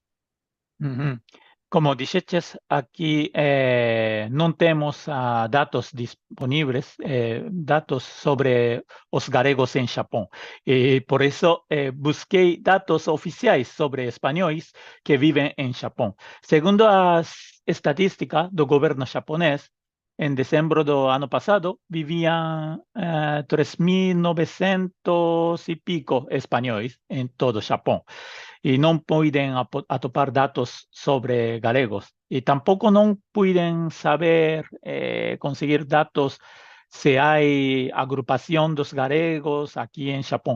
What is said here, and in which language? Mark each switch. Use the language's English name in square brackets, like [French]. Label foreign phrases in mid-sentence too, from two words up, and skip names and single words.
[Galician] Como dixeches, aquí non temos datos disponibles, datos sobre os galegos en Xapón. Por isso, busquei datos oficiais sobre espanhóis que viven en Xapón. [Portuguese] Segundo as estatísticas do governo japonês, em dezembro do ano passado, viviam 3.900 e pico espanhóis em todo o Japão. [Galician] E não puiden atopar dados sobre galegos. [Portuguese] E tampouco não puiden saber, conseguir dados se há agrupação dos galegos aqui em Japão.